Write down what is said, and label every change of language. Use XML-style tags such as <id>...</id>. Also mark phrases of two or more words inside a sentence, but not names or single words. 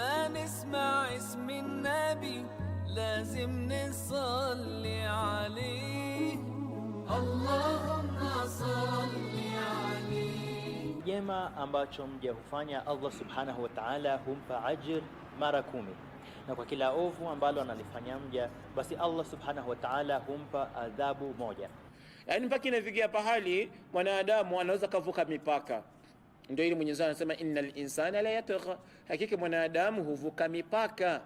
<ar>نسمع اسم النبي لازم نصلي عليه اللهم صل عليه.</ar> <sw>Jema ambacho mja hufanya</sw> <ar>الله سبحانه وتعالى</ar> <sw>humpa ajr mara 10, na kwa kila ovu ambalo analifanya mja basi</sw> <ar>الله سبحانه وتعالى</ar> <sw>humpa adhabu 1. Yaani mpaka inafikia pahali mwanadamu anaweza kavuka mipaka. Ndio ile Mwenyezi Mungu anasema</sw> <ar>إن الإنسان ليطغى,</ar> <sw>hakika mwanadamu huvuka mipaka.</sw>